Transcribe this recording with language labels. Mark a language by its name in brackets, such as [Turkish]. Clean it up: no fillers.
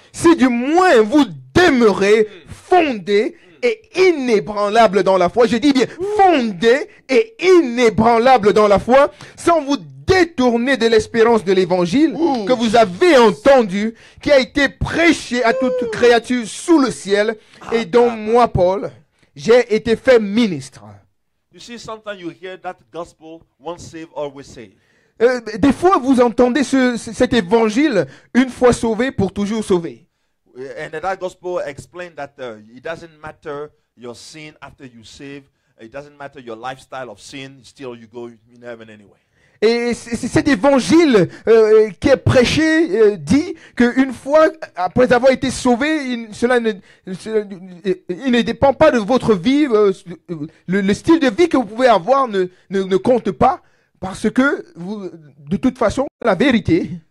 [French] Si du moins vous demeurez fondé et inébranlable dans la foi, je dis bien fondé et inébranlable dans la foi, sans vous détourner de l'espérance de l'évangile que vous avez entendu, qui a été prêché à toute créature sous le ciel, et dont moi, Paul, j'ai été fait ministre. [English] You see, sometimes you hear that gospel, once saved, always saved. [French] Des fois, vous entendez cet évangile, une fois sauvé, pour toujours sauvé. [English] And that gospel explained that it doesn't matter your sin after you save. It doesn't matter your lifestyle of sin. Still, you go in heaven anyway. [French] Et cet évangile qui est prêché dit qu'une fois, après avoir été sauvé, il ne dépend pas de votre vie. Le style de vie que vous pouvez avoir ne compte pas, parce que de toute façon, la vérité,